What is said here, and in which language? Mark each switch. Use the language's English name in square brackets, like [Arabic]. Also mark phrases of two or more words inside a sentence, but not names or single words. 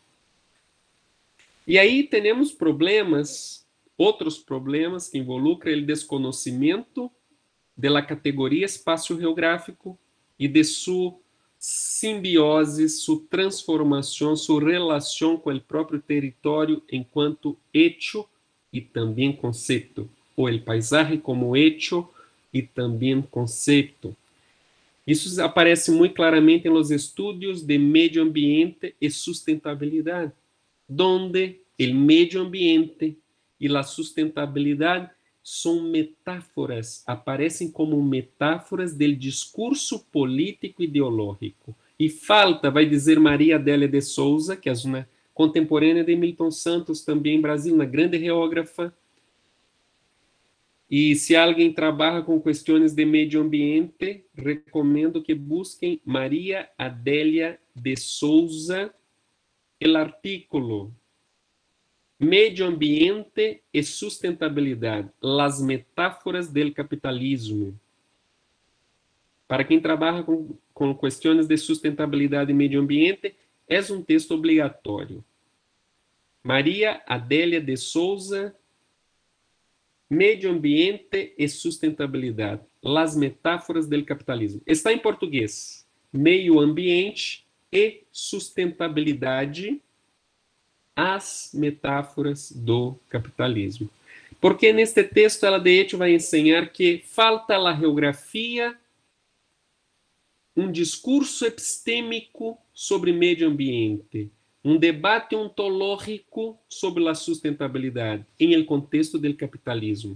[Portuguese] E aí temos outros problemas que involucram o desconhecimento da categoria espaço geográfico e de sua simbiose, sua transformação, sua relação com o próprio território enquanto hecho e também conceito, ou o paisaje como hecho e também conceito. Isso aparece muito claramente [Spanish] em los estudios de medio ambiente y sustentabilidad, donde el medio ambiente y la sustentabilidad son metáforas, [Portuguese] aparecem como metáforas [Spanish] del discurso político ideológico. [Portuguese] E falta, vai dizer Maria Adélia de Souza, que é uma contemporânea de Milton Santos, também em Brasil, uma grande geógrafa. E se alguém trabalha com questões de meio ambiente, recomendo que busquem Maria Adélia de Souza, o artículo Medio Ambiente e Sustentabilidade, las metáforas del capitalismo. Para quem trabalha com questões de sustentabilidade e meio ambiente, é um texto obrigatório. Maria Adélia de Souza, Medio Ambiente e Sustentabilidade, las metáforas del capitalismo. Está em português. Meio ambiente e sustentabilidade, as metáforas do capitalismo. Porque neste texto ela de hecho vai ensinar que falta a geografia um discurso epistêmico sobre meio ambiente, um debate ontológico sobre a sustentabilidade em el contexto do capitalismo.